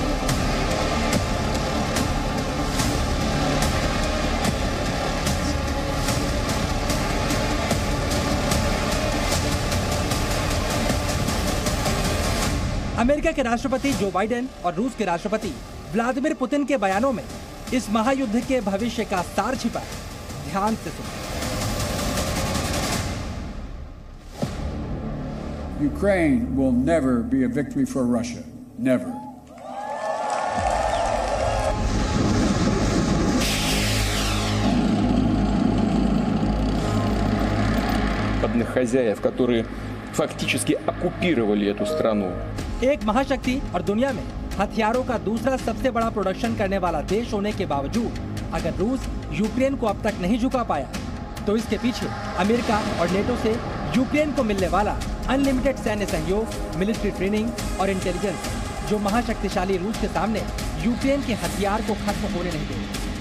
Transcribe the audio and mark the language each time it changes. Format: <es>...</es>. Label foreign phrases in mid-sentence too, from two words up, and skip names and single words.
<hi>अमेरिका के राष्ट्रपति जो बाइडेन और रूस के राष्ट्रपति व्लादिमीर पुतिन के बयानों में इस महायुद्ध के भविष्य का सार छिपा है। ध्यान से सुनिए।</hi> <en>Ukraine will never be a victory for Russia. Never.</en> <ru>Хозяев, которые фактически оккупировали эту страну.</ru> <hi>एक महाशक्ति और दुनिया में हथियारों का दूसरा सबसे बड़ा प्रोडक्शन करने वाला देश होने के बावजूद अगर रूस यूक्रेन को अब तक नहीं झुका पाया, तो इसके पीछे अमेरिका और नेटो से यूक्रेन को मिलने वाला अनलिमिटेड सैन्य सहयोग,</hi> <en>military training</en> <hi>और इंटेलिजेंस, जो महाशक्तिशाली रूस के सामने यूक्रेन के हथियार को खत्म होने नहीं देगा।</hi>